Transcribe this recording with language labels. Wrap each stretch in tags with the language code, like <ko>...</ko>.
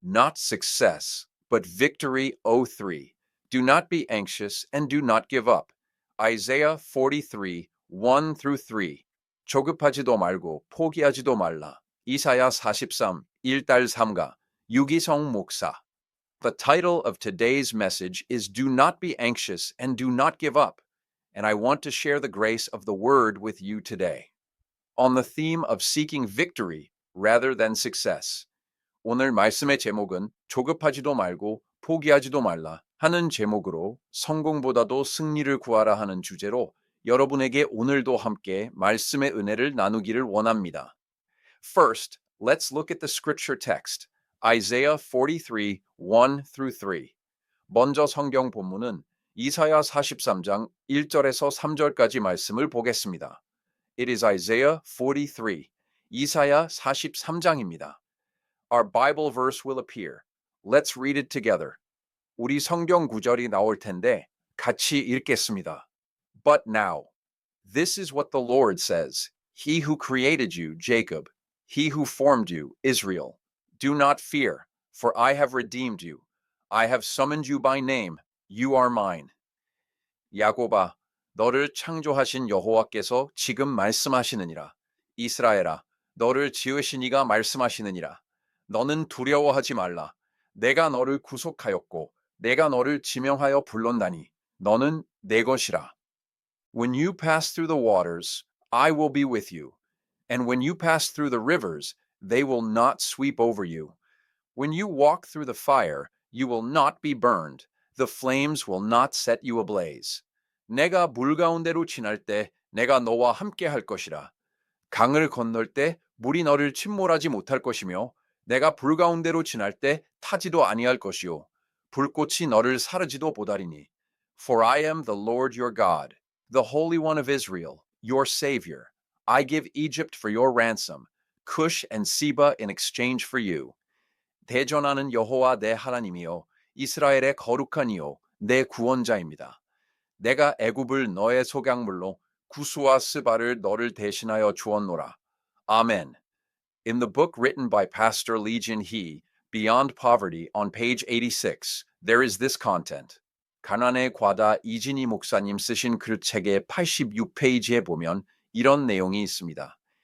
<en>not success, but victory. 03. Do not be anxious and do not give up. Isaiah 43, 1 through 3.</en> <ko>조급하지도 말고 포기하지도 말라. 이사야 43, 1-3가 유기성 목사.</ko> <en>The title of today's message is Do Not Be Anxious and Do Not Give Up, and I want to share the grace of the Word with you today. On the theme of seeking victory rather than success.</en> <ko>오늘 말씀의 제목은 조급하지도 말고 포기하지도 말라 하는 제목으로 성공보다도 승리를 구하라 하는 주제로 여러분에게 오늘도 함께 말씀의 은혜를 나누기를 원합니다.</ko> <en>First, let's look at the scripture text, Isaiah 43, 1 through 3.</en> <ko>먼저 성경 본문은 이사야 43장 1절에서 3절까지 말씀을 보겠습니다.</ko> <en>It is Isaiah 43,</en> <ko>이사야 43장입니다.</ko> <en>Our Bible verse will appear. Let's read it together.</en> <ko>우리 성경 구절이 나올 텐데 같이 읽겠습니다.</ko> <en>But now, this is what the Lord says, He who created you, Jacob, He who formed you, Israel. Do not fear, for I have redeemed you. I have summoned you by name. You are mine.</en> <ko>야곱아, 너를 창조하신 여호와께서 지금 말씀하시느니라. 이스라엘아, 너를 지으신 이가 말씀하시느니라. 너는 두려워하지 말라. 내가 너를 구속하였고 내가 너를 지명하여 불렀나니 너는 내 것이라.</ko> <en>When you pass through the waters, I will be with you. And when you pass through the rivers, they will not sweep over you. When you walk through the fire, you will not be burned. The flames will not set you ablaze.</en> <ko>내가 물 가운데로 지날 때 내가 너와 함께 할 것이라. 강을 건널 때 물이 너를 침몰하지 못할 것이며 내가 불 가운데로 지날 때 타지도 아니할 것이요 불꽃이 너를 사르지도 못하리니.</ko> <en>For I am the Lord your God, the Holy One of Israel, your Savior. I give Egypt for your ransom, Cush and Seba in exchange for you.</en> <ko>대전하는 여호와 내 하나님이요 이스라엘의 거룩한 이요 내 구원자입니다. 내가 애굽을 너의 속양물로 구스와 스바를 너를 대신하여 주었노라. 아멘.</ko> <en>In the book written by Pastor Legion He, Beyond Poverty, on page 86, there is this content.</en> <ko>가난의 과다 이진희 목사님 쓰신 글책의 86페이지에 보면 이런 내용이 있습니다.</ko>